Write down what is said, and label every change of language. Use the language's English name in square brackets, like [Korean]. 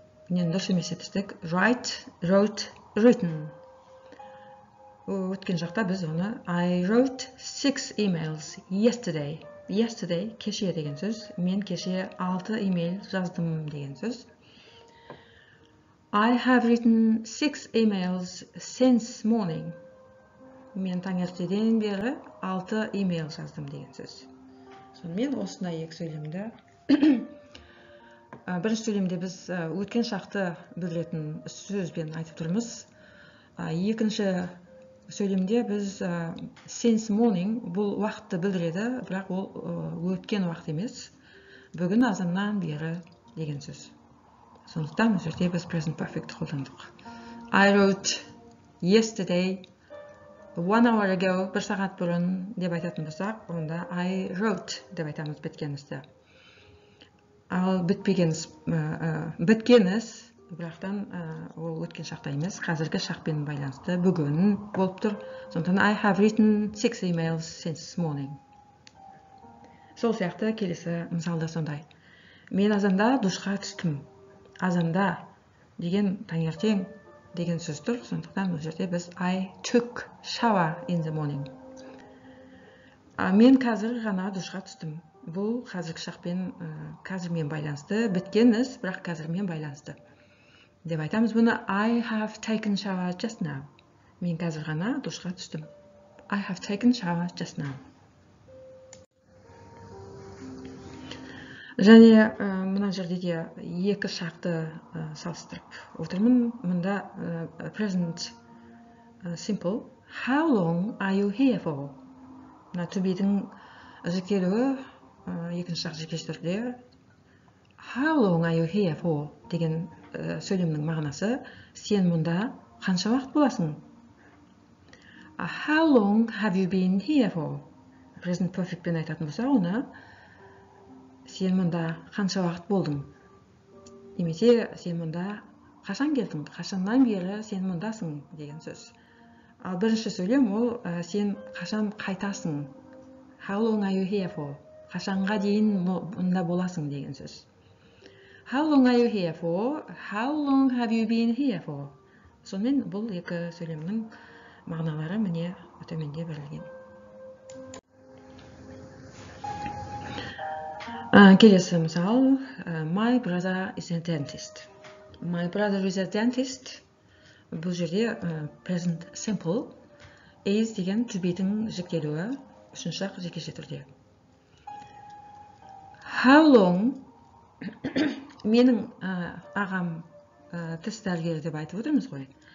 [Kazakh] Мен дұрыс емес етістік. [English] Write, wrote, written. [Kazakh] Өткен жақта біз оны [English] I wrote 6 emails yesterday. Yesterday, [Kazakh] кеше деген сөз. Мен кеше 6 email жаздым деген сөз. [English] I have written 6 emails since morning. [Kazakh] Мен таңертеден бері 6 email жаздым деген сөз. Сонымен осындай екі сөйлемді. Бірінші сөйлемде біз өткен шақты білдіретін сөзбен айтып тұрмыз. Екінші сөйлемде біз [English] since morning [Kazakh] бұл уақытты білдіреді, бірақ ол өткен уақыт емес. Бүгін азаннан бері деген сөз. Сондықтан бұл жерде біз present perfect қолдандық. [English] I wrote yesterday, 1 hour ago, [Kazakh] 1 сағат бұрын деп айтатын болсақ, онда [English] I wrote [Kazakh] деп айтамыз біткен істі. Ал біткен іс, бірақтан ол өткен шақта емес, қазіргі шақпен байланысты бүгін болып тұр. Сондықтан [English] I have written 6 emails since this morning. [Kazakh] Сол сияқты келесі мысалда сондай. Мен азанда душқа түстім. Азанда деген таңертең деген сөз тұр. Сондықтан бұл жерде біз [English] I took shower in the morning. [Kazakh] Мен қазір ғана душқа түстім. Бұл қазіргі шақпен қазірмен байланысты, біткен іс, бірақ қазірмен байланысты. Деп айтамыз бұны [English] I have taken shower just now. [Kazakh] Мен қазір ғана душқа түстім. [English] I have taken shower just now. [Kazakh] Және мына жерде де екі шақты салыстырып отырмын. Мұнда present simple. [English] How long are you here for? [Kazakh] Мына to be'дің жіктелуі екінші шақ жекеші түрде. [English] How long are you here for? [Kazakh] Деген сөйлемнің мағынасы. Сен мұнда қанша уақыт боласың? [English] How long have you been here for? [Kazakh] Present perfect пен айтатын болса, оны сен мұнда қанша уақыт болдың? Немесе сен мұнда қашан келдің? Қашаннан бері сен мұндасың деген сөз. Ал бірінші сөйлем ол сен қашан қайтасың? [English] How long are you here for? [Kazakh] Қашанға дейін мұнда боласың деген сөз. [English] How long are you here for? How long have you been here for? [Kazakh] Сонымен бұл екі сөйлемнің мағыналары міне төменде берілген. Келесі мысал, [English] my brother is a dentist. My brother is a dentist. [Kazakh] Бұл жерде present simple is деген to be'дің жіктелуі үшінші шақ жекеше түрде. [English] How long [Kazakh] менің ағам тіс дәрігері деп айтып отырмыз ғой.